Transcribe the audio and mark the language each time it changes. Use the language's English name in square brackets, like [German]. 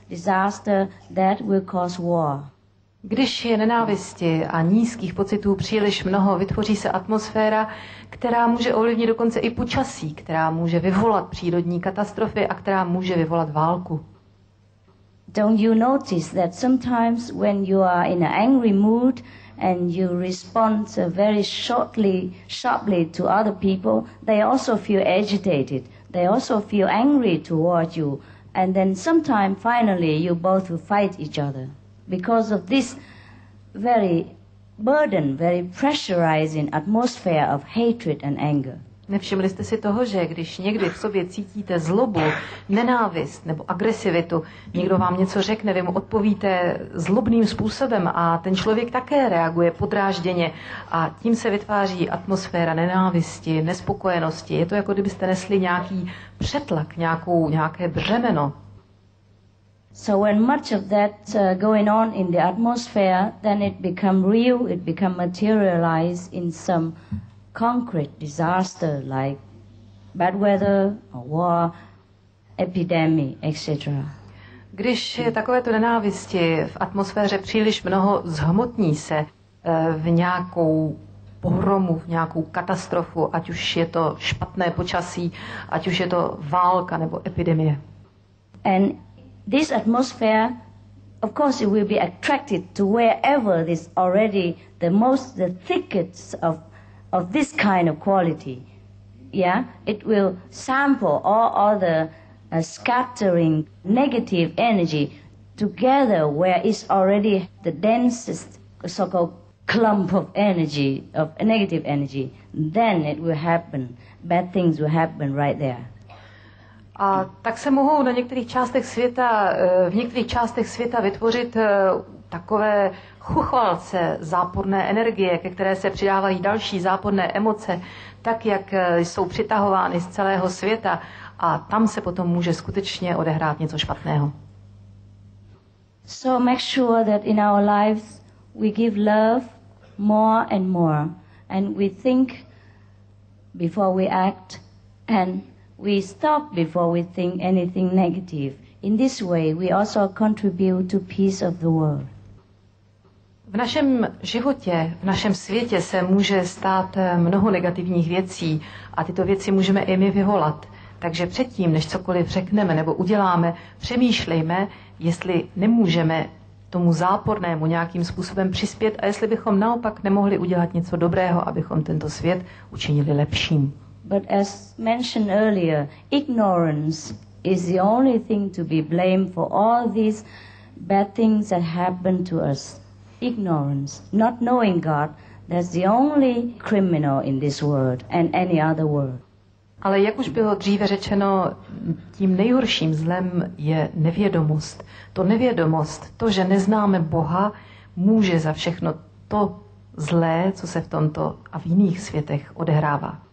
[English] disaster that will cause war. [Czech] Když je nenávisti a nízkých pocitů příliš mnoho, vytvoří se atmosféra, která může ovlivnit dokonce i počasí, která může vyvolat přírodní katastrofy a která může vyvolat válku. [English] Don't you notice that sometimes when you are in an angry mood and you respond very sharply to other people, they also feel agitated. They also feel angry toward you. And then sometime finally you both will fight each other. Because of this very burden, very pressurizing atmosphere of hatred and anger. [Czech] Nevšimli jste si toho, že když někdy v sobě cítíte zlobu, nenávist nebo agresivitu, někdo vám něco řekne, vy mu odpovíte zlobným způsobem a ten člověk také reaguje podrážděně a tím se vytváří atmosféra nenávisti, nespokojenosti. Je to jako kdybyste nesli nějaký přetlak, nějaké břemeno. [English] So when much of that going on in the atmosphere, then it become real, it become materialized in some concrete disaster like bad weather or war, epidemic, etc. [Czech] Když je takovéto nenávisti v atmosféře příliš mnoho, zhmotní se v nějakou pohromu, v nějakou katastrofu, ať už je to špatné počasí, ať už je to válka nebo epidemie. [English] And this atmosphere, of course, it will be attracted to wherever there's already the thickets of this kind of quality. Yeah, it will sample all other scattering negative energy together where it's already the densest so-called clump of energy, of negative energy. Then it will happen. Bad things will happen right there. [Czech] A tak se mohou v některých částech světa vytvořit takové chuchvalce záporné energie, ke které se přidávají další záporné emoce, tak jak jsou přitahovány z celého světa a tam se potom může skutečně odehrát něco špatného. [English] So make sure that in our lives we give love more and we think before we act and we stop before we think anything negative. In this way we also contribute to peace of the world. [Czech] V našem životě, v našem světě se může stát mnoho negativních věcí a tyto věci můžeme i my vyvolat. Takže předtím, než cokoliv řekneme nebo uděláme, přemýšlejme, jestli nemůžeme tomu zápornému nějakým způsobem přispět a jestli bychom naopak nemohli udělat něco dobrého, abychom tento svět učinili lepším. [English] But as mentioned earlier, ignorance is the only thing to be blamed for all these bad things that happen to us. Ignorance, not knowing God, that's the only criminal in this world and any other world. [Czech] Ale jak už bylo dříve řečeno, tím nejhorším zlem je nevědomost. To nevědomost, to, že neznáme Boha, může za všechno to zlé, co se v tomto a v jiných světech odehrává.